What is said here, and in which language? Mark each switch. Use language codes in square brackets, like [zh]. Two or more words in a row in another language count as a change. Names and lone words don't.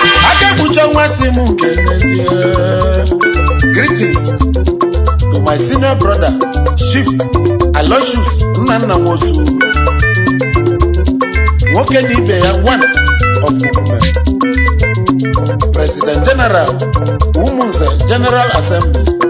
[ig] Aka ekpuchi nwa si m nke n'ezie. [en] Greetings to my senior brother, Chief Aloysius Nnanna Nwosu. [ig] Nwoke na ibe ya, [en] one of Okume. President General, Umunze General Assembly.